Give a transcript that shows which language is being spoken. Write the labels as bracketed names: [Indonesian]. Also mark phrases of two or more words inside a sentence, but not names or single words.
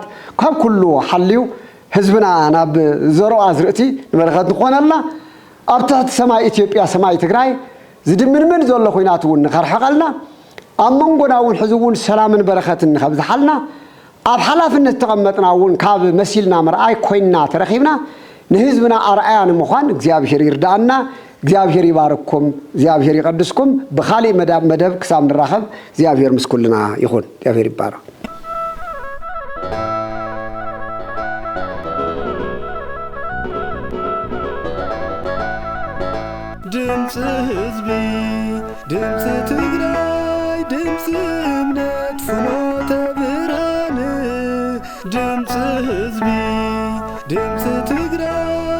[Tigrinya] ካብ ኩሉ ሓልዩ ህዝብና ናብ ዘሮአ ዝርእቲ ንበረኸት ኾነልና ኣብ ትሕቲ ሰማይ ኢትዮጵያ ሰማይ ትግራይ ዝድምንምን ዘሎ ኩናት እውን ንኸርሕቐልና ኣብ መንጎና እውን ሕዚ እውን ሰላምን በረኸትን ንኸብዝሓልና ኣብ ሓላፍነት ተቐመጥናውን ካብ መሲልና መርኣይ ኮይና ተረኺብና ንህዝብና ኣርኣያ ንምዃን እግዚአብሔር ይርዳአና እግዚአብሔር ይባርክኩም እግዚአብሔር ይቀድስኩም በኻሊ መደብ ክሳብ ንራኸብ እግዚአብሔር ምስኩልና ይኹን እግዚአብሔር ይባረክ ድምፅ ህዝቢ ድምፅ ትግራይ ድምፅ እምነት ፍኖተ ብርሃን ድምፅ ህዝቢ ድምፅ ትግራይ